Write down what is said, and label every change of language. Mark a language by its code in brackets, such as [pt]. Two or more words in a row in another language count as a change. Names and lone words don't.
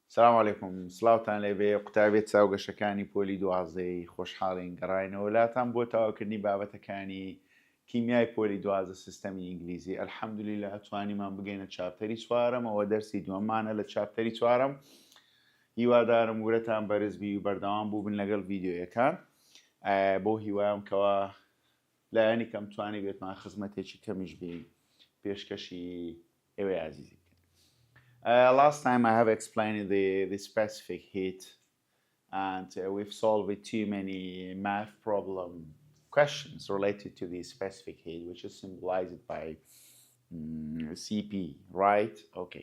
[ar] السلام عليكم [ckb] سلاوتان لێبێ قوتابێت چاوگەشەکانی پۆلی دوازدەی خۆشحاڵین گەڕاینەوە لاتان بۆ تاواکردنی بابەتەکانی کیمیای پۆلی دوازدە سیستەمی ئینگلیزی ئەلحەمدولیلا ئەتوانیمان بگەینە چاپتەری چوارەم ئەوە دەرسی دووەممانە لە چاپتەری چوارەم هیوادارم گورەتان بەرزبی و بەردەوام بوو بن لەگەڵ ڤیدیۆیەکان بۆ هیوایم کەوا لایەنی کەم توانی بێتمان خزمەتێکی کەمیش بی پێشکەشی ئێوەی عزیزی. [en] Last time I have explained the specific heat, and we've solved too many math problem questions related to the specific heat, which is symbolized by Cp, right? Okay.